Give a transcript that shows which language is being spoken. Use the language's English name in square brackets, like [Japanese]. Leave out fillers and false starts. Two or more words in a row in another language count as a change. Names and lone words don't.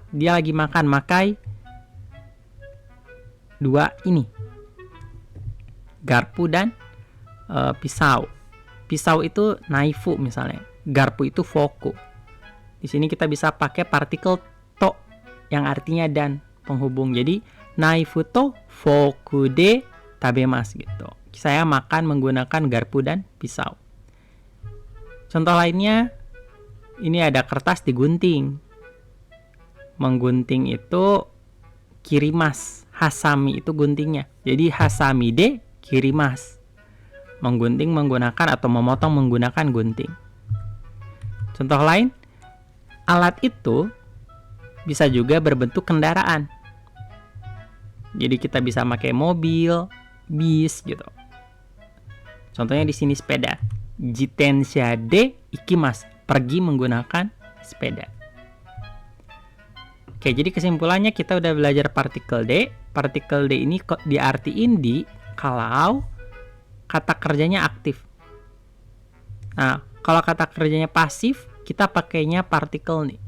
[Indonesian] Dia lagi makan, makai dua ini. Garpu dan pisau. Pisau itu naifu misalnya. Garpu itu foku. Di sini kita bisa pakai partikel to yang artinya dan, penghubung. [Japanese] Jadi ナイフとフォークで食べます gitu. [Indonesian] Saya makan menggunakan garpu dan pisau. Contoh lainnya, ini ada kertas digunting. Menggunting itu kirimas, hasami itu guntingnya. [Japanese] Jadi はさみで切ります. [Indonesian] Menggunting menggunakan atau memotong menggunakan gunting. Contoh lain, alat itu bisa juga berbentuk kendaraan. Jadi kita bisa pakai mobil, bis gitu. Contohnya di sini sepeda. [Japanese] 自転車で行きます, [Indonesian] pergi menggunakan sepeda. Oke, jadi kesimpulannya kita udah belajar partikel D. Partikel D ini diartiin di kalau kata kerjanya aktif. Nah, kalau kata kerjanya pasif, kita pakainya partikel nih.